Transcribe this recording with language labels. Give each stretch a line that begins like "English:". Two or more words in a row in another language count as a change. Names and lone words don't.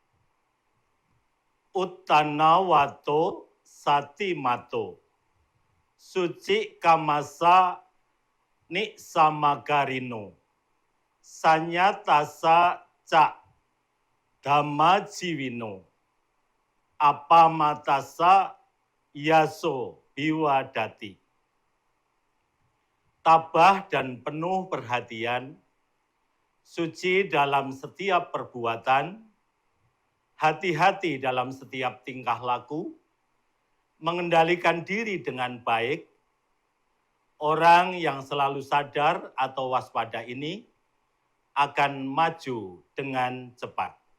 Pali: Uttanawato Satimato Suci Kamasa Nisamakarino Sanyatasa Ca Dhammajiwino Apamatasa Yaso Biwadati.
Indonesian: Tabah dan penuh perhatian, suci dalam setiap perbuatan, hati-hati dalam setiap tingkah laku, mengendalikan diri dengan baik. Orang yang selalu sadar atau waspada ini akan maju dengan cepat.